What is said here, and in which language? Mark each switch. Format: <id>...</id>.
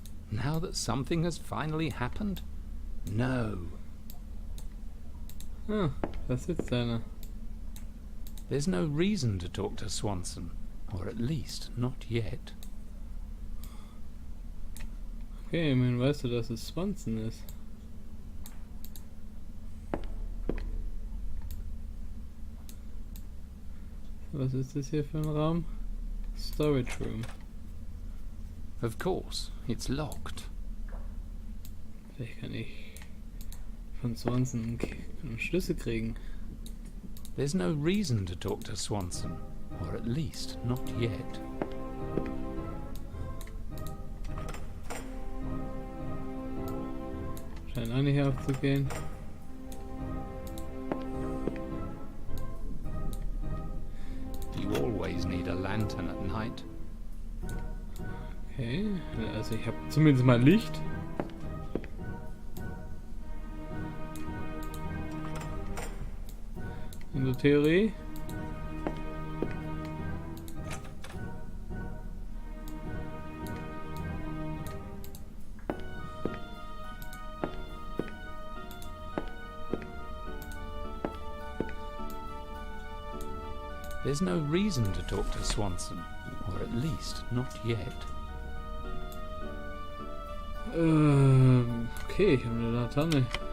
<en>Now that something has finally happened? No.</en> <de>Ah, da sitzt einer.</de> <en>There's no reason to talk to Swanson. Or at least not yet.</en> <de>Okay, immerhin weißt du, dass es Swanson ist. Was ist das hier für ein Raum?</de> <en>Storage Room. Of course, it's locked.</en> <de>Vielleicht kann ich von Swanson einen Schlüssel kriegen.</de> <en>There's no reason to talk to Swanson. Or at least not yet.</en> <de>Scheint auch nicht aufzugehen.</de> <en>You always need a lantern at night.</en> <de>Okay, also ich habe zumindest mal Licht. In der Theorie.</de> <en>There's no reason to talk to Swanson. Or at least not yet.</en> <de>Okay, ich habe eine Laterne.</de>